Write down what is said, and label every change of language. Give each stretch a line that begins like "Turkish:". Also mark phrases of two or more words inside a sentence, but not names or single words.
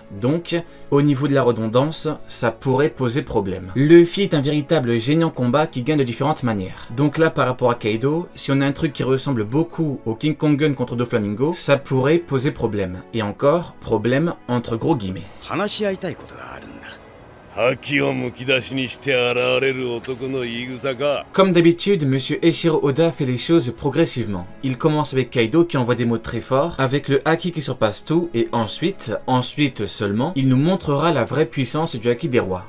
French: Donc, au niveau de la redondance, ça pourrait poser problème. Luffy est un véritable génie en combat qui gagne de différentes manières. Donc là, par rapport à Kaido, si on a un truc qui ressemble beaucoup au King Kong Gun contre Doflamingo, ça pourrait poser problème. Et encore, problème entre gros guillemets.
Japanese: 話し合いたいことがあるんだ。
French: Comme d'habitude, monsieur Eiichiro Oda fait les choses progressivement. Il commence avec Kaido qui envoie des mots très forts, avec le haki qui surpasse tout, et ensuite seulement, il nous montrera la vraie puissance du haki des rois.